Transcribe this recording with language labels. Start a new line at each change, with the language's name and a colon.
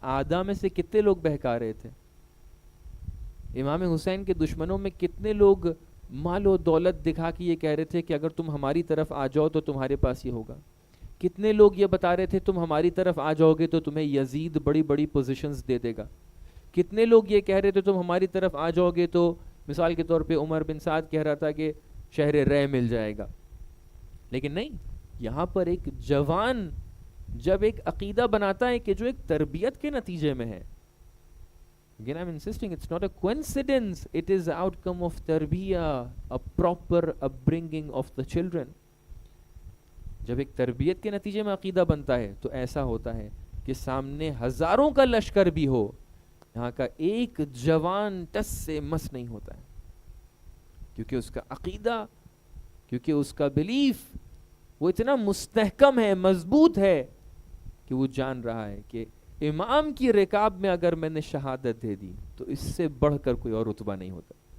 Hindi: आदा में से कितने लोग बहका रहे थे? इमाम हुसैन के दुश्मनों में कितने लोग माल और दौलत दिखा के ये कह रहे थे कि अगर तुम हमारी तरफ आ जाओ तो तुम्हारे पास ये होगा। कितने लोग ये बता रहे थे तुम हमारी तरफ आ जाओगे तो तुम्हें यजीद बड़ी बड़ी पोजीशंस दे देगा। कितने लोग ये कह रहे थे तुम हमारी तरफ आ जाओगे तो मिसाल के तौर पे उमर बिन साद कह रहा था कि शहर रह मिल जाएगा। लेकिन नहीं, यहाँ पर एक जवान जब एक अकीदा बनाता है कि जो एक तरबियत के नतीजे में है,
English: again I'm insisting, it's not a coincidence, it is the outcome of tarbiyah, a proper upbringing of the children.
Hindi: जब एक तरबियत के नतीजे में अकीदा बनता है तो ऐसा होता है कि सामने हजारों का लश्कर भी हो, यहाँ का एक जवान टस से मस नहीं होता है, क्योंकि उसका अकीदा, क्योंकि उसका बिलीफ वो इतना मुस्तहकम है, मजबूत है कि वो जान रहा है कि इमाम की रिकाब में अगर मैंने शहादत दे दी तो इससे बढ़कर कोई और रुतबा नहीं होता।